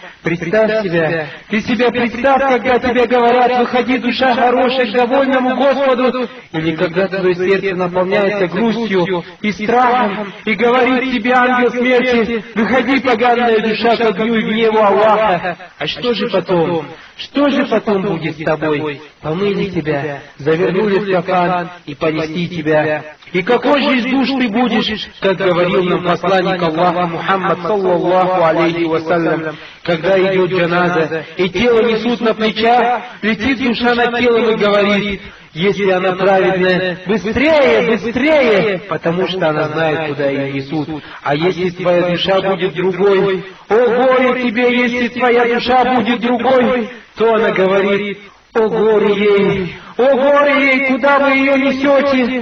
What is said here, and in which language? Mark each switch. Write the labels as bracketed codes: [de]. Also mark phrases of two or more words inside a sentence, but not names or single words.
[ru] Представь себя, ты себя представь, когда тебе говорят: «Выходи, душа хорошая, к довольному Господу», или когда твое сердце наполняется грустью и страхом, и говорит тебе ангел смерти: «Выходи, поганая душа, к огню и гневу Аллаха». А что же потом? Что же потом будет с тобой? Помыли тебя, завернули в кафан и понесли тебя. И какой же из душ ты будешь, как говорил нам посланник Аллаха Мухаммад [ar] صلى الله عليه وسلم, [ru] когда идет джаназа, и тело несут на плечах, летит душа над телом и говорит: «Если она праведная, быстрее, быстрее», потому что она знает, куда ее несут. А если твоя душа будет другой, о горе тебе, если твоя душа будет другой, то она говорит: «О горе ей, куда вы ее несете?»